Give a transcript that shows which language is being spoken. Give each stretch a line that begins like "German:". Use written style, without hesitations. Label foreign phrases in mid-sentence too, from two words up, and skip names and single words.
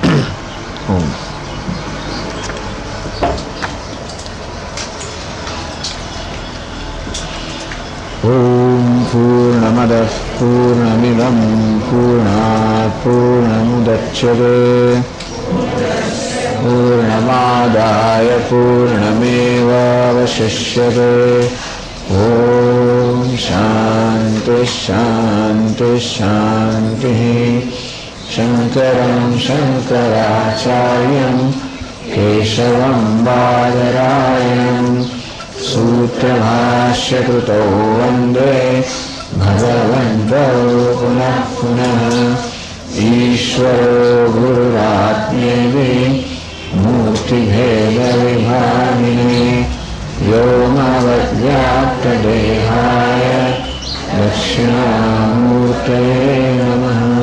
Sanskrit: ઓમ પૂર્ણમદ પૂર્ણમિદં પૂર્ણાત પૂર્ણમુદચ્યતે પૂર્ણમાદાય પૂર્ણમેવાવશિષ્યતે. ઓમ શાંતિ શાંતિ શાંતિ. શંકરં શંકરાચાર્યં કેશવં બાદરાયણં सूत्रभाष्यकृतो वन्दे भगवन्तौ पुनः पुनः. ईश्वरो गुरुरात्मेति मूर्तिभेदविभागिने व्योमवद्व्याप्तदेहाय दक्षिणामूर्तये नमः.